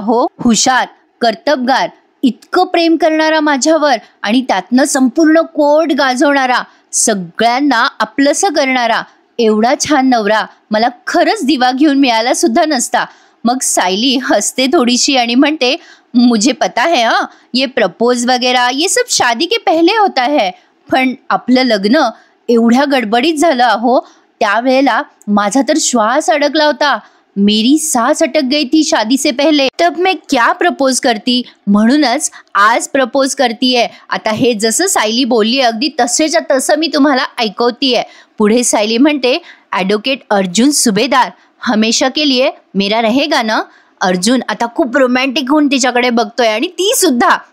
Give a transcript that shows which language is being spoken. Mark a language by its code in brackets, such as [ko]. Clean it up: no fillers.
[mr] हो, हुशार, कर्तबगार, इतकं प्रेम करणारा माझ्यावर, आणि त्यातनं संपूर्ण कोर्ट गाजवणारा, सगळ्यांना आपलंसं करणारा, एवढा छान नवरा मला खरंच दिवा घेऊन मिळाला सुद्धा नसता. मग सायली हसते थोडीशी आणि म्हणते, [hi] मुझे पता है हाँ, ये प्रपोज वगैरह ये सब शादी के पहले होता है, [mr] पण आपलं लग्न एवढ्या गडबडीत झालं अहो. त्यावेळेला माझा तर श्वास अडकला होता. [hi] मेरी सांस अटक गई थी शादी से पहले. तब मैं क्या प्रपोज करती, [mr] म्हणूनच आज प्रपोज करतीये. आता हे जसं सायली बोलली अगदी तसेच्या तसं मी तुम्हाला ऐकवतीये. पुढे सायली म्हणते, [hi] ॲडव्होकेट अर्जुन सुबेदार हमेशा के लिए मेरा रहेगा ना. [mr] अर्जुन आता खूप रोमॅन्टिक होऊन तिच्याकडे बघतोय, आणि ती सुद्धा.